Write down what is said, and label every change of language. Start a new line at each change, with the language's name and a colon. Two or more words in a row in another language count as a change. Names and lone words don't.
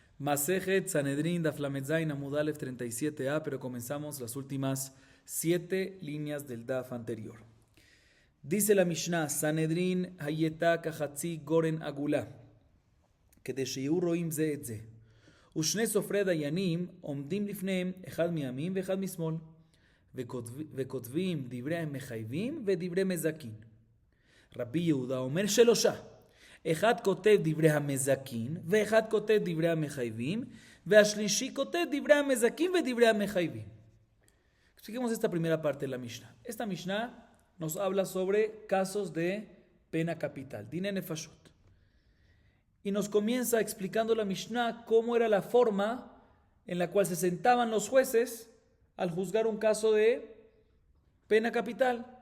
Hebrew: מסכת סנהדרין דף למד זין עמוד אלף
Spanish: 37a, pero comenzamos las últimas 7 líneas del Daf anterior. Dice la Mishnah,
Hebrew: סנהדרין היתה כחצי גורן עגולה, כדי שיהיו רואין זה את זה. ושני סופרי הדיינים עומדים לפניהם אחד מימין ואחד משמאל, וכותבים דברי מחייבים ודברי מזכין. רבי יהודה אומר שלושה. אחד כותב דברי המזכין, ואחד כותב דברי המחייבים, והשלישי כותב דברי המזכין ודברי המחייבים.
Spanish: Expliquemos esta primera parte de la Mishnah. Esta Mishnah nos habla sobre casos de pena capital,
Hebrew: דיני נפשות.
Spanish: Y nos comienza explicando la Mishnah cómo era la forma en la cual se sentaban los jueces al juzgar un caso de pena capital.